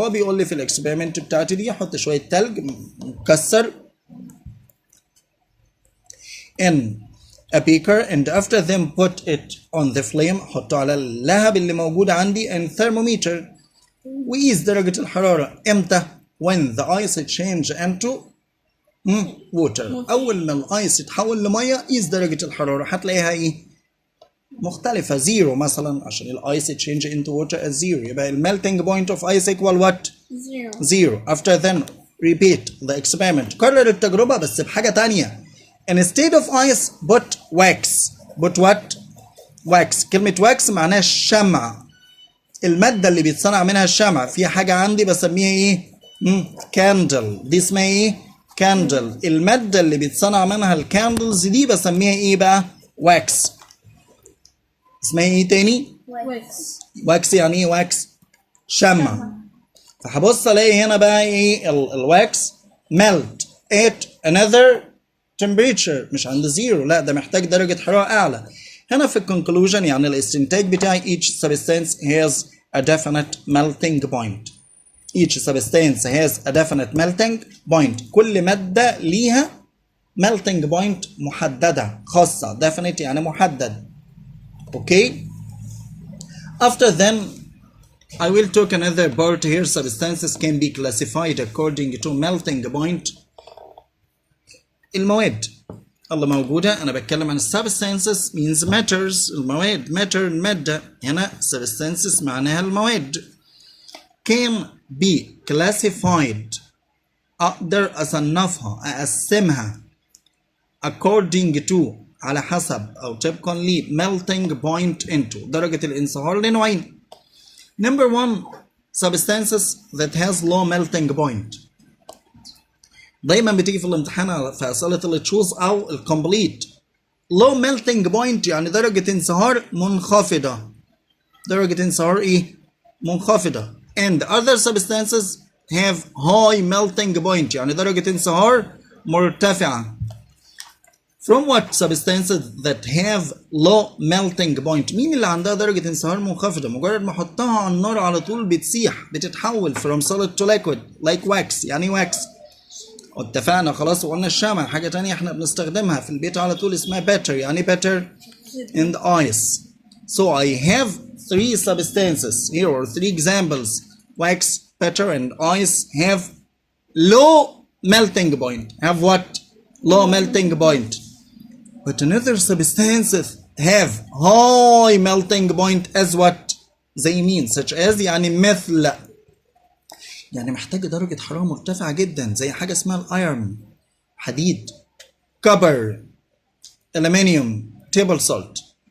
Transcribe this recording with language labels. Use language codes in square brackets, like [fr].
[ar] هو بيقول لي في الاكسبيرمنت بتاعتي دي احط شويه تلج مكسر [en] in a beaker and after them put it on the flame. [ar] احطه على اللهب اللي موجود عندي [en] and thermometer [ar] وقيس درجه الحراره امتى؟ [en] when the ice change into water. [ar] اول ما الايس يتحول لميه قيس درجه الحراره هتلاقيها ايه؟ مختلفة زيرو مثلا عشان الايس [en] change into water as zero. يبقى melting point of ice equal what? Zero. After then repeat the experiment. [ar] كرر التجربة بس بحاجة تانية. [en] Instead of ice put wax. Put what? wax. [ar] كلمة wax معناها الشمع. المادة اللي بيتصنع منها الشمع في حاجة عندي بسميها ايه؟ candle. دي اسمها ايه؟ candle. المادة اللي بيتصنع منها الكاندلز دي بسميها ايه بقى؟ wax. اسمها ايه تاني؟ واكس. يعني ايه واكس؟ شمع. فهبص الاقي هنا بقى ايه الواكس [en] melt at another temperature [ar] مش عند زيرو، لا ده محتاج درجة حرارة أعلى. هنا في الكونكلوجن يعني الاستنتاج بتاعي [en] each substance has a definite melting point. Each substance has a definite melting point. [ar] كل مادة ليها melting point محددة خاصة. definite يعني محدد. [en] Okay. After then, I will talk another part here. Substances can be classified according to melting point. [ar] المواد اللي موجودة أنا بتكلم عن [en] substances means matters. [ar] المواد matter المادة. هنا substances معناها المواد. [en] Can be classified. [ar] أقدر أصنفها أقسمها [en] according to [ar] على حسب أو طبقا ل melting point into درجة الانصهار لنوعين. [en] Number one, substances that has low melting point. [ar] دايما بتيجي في الامتحان في أسئلة التشوز أو الكومبليت. low melting point يعني درجة انصهار منخفضة. درجة انصهار إيه؟ منخفضة. [en] And other substances have high melting point [ar] يعني درجة انصهار مرتفعة. [en] From what substances that have low melting point؟ [ar] مين اللي عندها درجة انصهار منخفضة؟ مجرد ما احطها على النار على طول بتسيح، بتتحول [en] from solid to liquid like wax. [ar] يعني wax اتفقنا خلاص. وقلنا الشمع حاجة تانية احنا بنستخدمها في البيت على طول اسمها butter. [en] يعني butter and ice. So I have three substances here or three examples. Wax, butter and ice have low melting point. Have what? Low melting point. But another substances have high melting point as what they mean such as [ar] يعني مثل يعني محتاجة درجة حرارة مرتفعة جدا زي حاجة اسمها الايرون حديد copper aluminium table salt.